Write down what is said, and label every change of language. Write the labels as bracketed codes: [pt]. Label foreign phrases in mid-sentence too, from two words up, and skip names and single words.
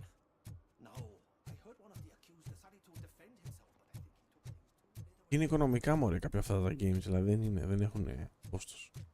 [en] No, I heard one of the accused decided to defend himself, but I think he took things too literally. [el] Είναι οικονομικά μωρέ κάποια αυτά τα games, δηλαδή δεν έχουν κόστος.